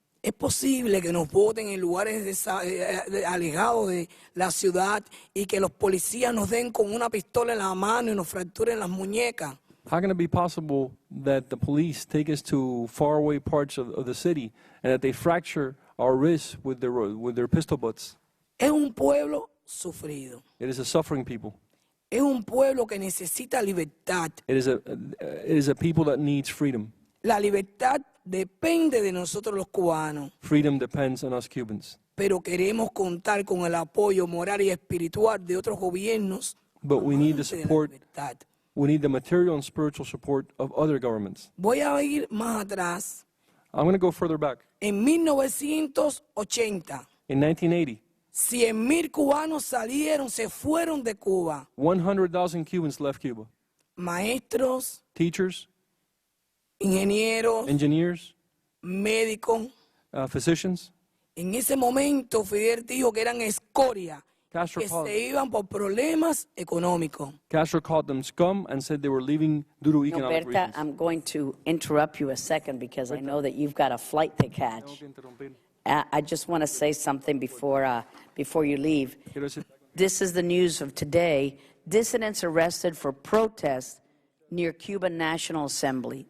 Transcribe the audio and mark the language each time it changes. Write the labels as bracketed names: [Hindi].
[Spanish] Es posible que nos voten en lugares alejados de la ciudad y que los policías nos den con una pistola en la mano y nos fracturen las muñecas. [English] How can it be possible that the police take us to faraway parts of the city and that they fracture our wrists with their pistol butts? [Spanish] Es un pueblo sufrido. [English] It is a suffering people. [Spanish] Es un pueblo que necesita libertad. [English] It is a people that needs freedom. [Spanish] La libertad depende de nosotros los cubanos. [English] Freedom depends on us Cubans. [Spanish] Pero queremos contar con el apoyo moral y espiritual de otros gobiernos. [English] But we need the support. We need the material and spiritual support of other governments. [Spanish] Voy a ir más atrás. [English] I'm going to go further back. [Spanish] En 1980. [English] In 1980. [Spanish] 100,000 cubanos se fueron de Cuba. [English] 100,000 Cubans left Cuba. [Spanish] Maestros. [English] Teachers. [Spanish] Ingenieros. [English] Engineers. [Spanish] Médicos. [English] Physicians. [Spanish] En ese momento Fidel dijo que eran escoria, que se iban por problemas económicos. [English] Castro called them scum and said they were leaving due to economic Berta, reasons. I'm going to interrupt you a second because I know that you've got a flight to catch. I just want to say something before you leave. This is the news of today. Dissidents arrested for protests near Cuban National Assembly.